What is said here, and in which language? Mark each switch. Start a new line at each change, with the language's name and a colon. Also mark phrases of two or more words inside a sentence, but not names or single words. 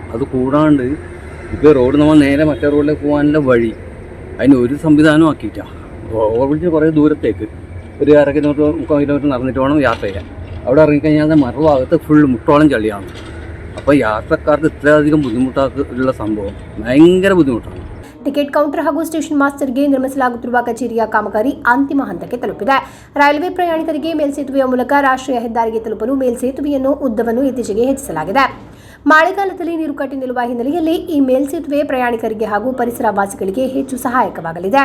Malayalam: അത് കൂടാണ്ട് ഇപ്പോൾ റോഡ് നമ്മൾ നേരെ മറ്റേ റോഡിലേക്ക് പോകാനുള്ള വഴി അതിന് ഒരു സംവിധാനവും ആക്കിയിട്ടാണ്. ഓവർബ്രിഡ്ജ് കുറേ ദൂരത്തേക്ക് ഒരു 1/2 കിലോമീറ്റർ 3 കിലോമീറ്റർ നടന്നിട്ട് വേണം യാത്ര ചെയ്യാൻ. അവിടെ ഇറങ്ങിക്കഴിഞ്ഞാൽ മറുഭാഗത്ത് ഫുൾ മുട്ടോളം ചളിയാണ്. അപ്പോൾ യാത്രക്കാർക്ക് ഇത്രയധികം ബുദ്ധിമുട്ടുള്ള സംഭവം ഭയങ്കര ബുദ്ധിമുട്ടാണ്.
Kannada: ಟಿಕೆಟ್ ಕೌಂಟರ್ ಹಾಗೂ ಸ್ಟೇಷನ್ ಮಾಸ್ಟರ್ಗೆ ನಿರ್ಮಿಸಲಾಗುತ್ತಿರುವ ಕಚೇರಿಯ ಕಾಮಗಾರಿ ಅಂತಿಮ ಹಂತಕ್ಕೆ ತಲುಪಿದೆ. ರೈಲ್ವೆ ಪ್ರಯಾಣಿಕರಿಗೆ ಮೇಲ್ಸೇತುವೆಯ ಮೂಲಕ ರಾಷ್ಟ್ರೀಯ ಹೆದ್ದಾರಿಗೆ ತಲುಪಲು ಮೇಲ್ಸೇತುವೆಯನ್ನು ಉದ್ದವನ್ನು ಇತ್ತೀಚೆಗೆ ಹೆಚ್ಚಿಸಲಾಗಿದೆ. ಮಳೆಗಾಲದಲ್ಲಿ ನೀರು ಕಟ್ಟಿ ನಿಲ್ಲುವ ಹಿನ್ನೆಲೆಯಲ್ಲಿ ಈ ಮೇಲ್ಸೇತುವೆ ಪ್ರಯಾಣಿಕರಿಗೆ ಹಾಗೂ ಪರಿಸರ ವಾಸಿಗಳಿಗೆ ಹೆಚ್ಚು ಸಹಾಯಕವಾಗಲಿದೆ.